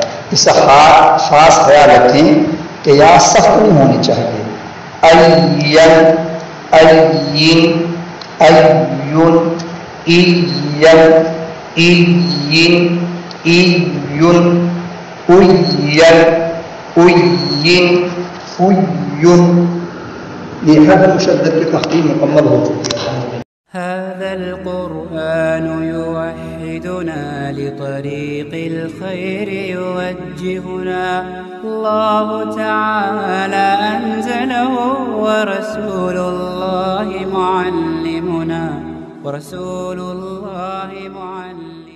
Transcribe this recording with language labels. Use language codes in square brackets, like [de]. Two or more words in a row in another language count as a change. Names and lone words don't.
[ur] اس سے خاص خیال رکھیں کہ یا سخت نہیں ہونی چاہیے. این این ایون این این ایون اوین اوین اوین. یہ حرف مشدد کی تختی مکمل ہو چکی ہے. [ar] هذا القرآن يوحدنا لطريق الخير يوجهنا الله تعالى أنزله ورسول الله معلمنا